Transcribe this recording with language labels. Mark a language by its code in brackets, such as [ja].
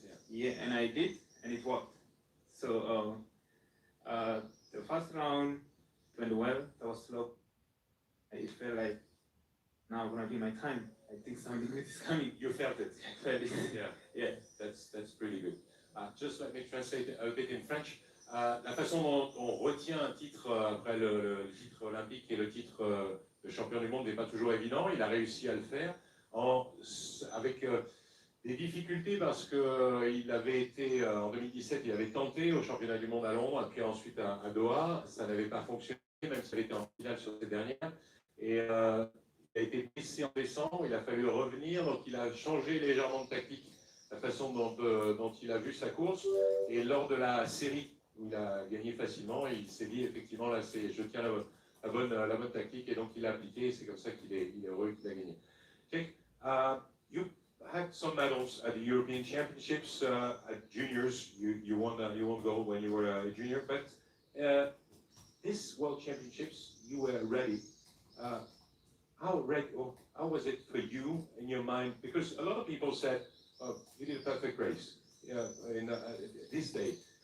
[en] Yeah, and I did, and it worked. So the first round went well. That was slow. I felt like now gonna be my time. I think something good is coming. You felt it. I felt it. Yeah. That's pretty good. Just let me translate a bit in French. [fr] La façon dont on retient un titre après le titre olympique et le titre de champion du monde n'est pas toujours évident. Il a réussi à le faire avec des difficultés parce que il avait été en 2017, il avait tenté au championnat du monde à Londres, puis ensuite à Doha, ça n'avait pas fonctionné, même s'il était en finale sur cette dernière. Et il a été blessé en décembre, il a fallu revenir, donc il a changé légèrement de tactique, la façon dont il a vu sa course. Et lors de la série où il a gagné facilement, il s'est dit effectivement là, je tiens la bonne tactique, et donc il a appliqué, et c'est comme ça qu'il est heureux qu'il a gagné. [en] Okay. You had some medals at the European Championships at juniors. You won gold when you were a junior, but this World Championships you were ready. How was it for you in your mind? Because a lot of people said, oh, you did a perfect race in this day.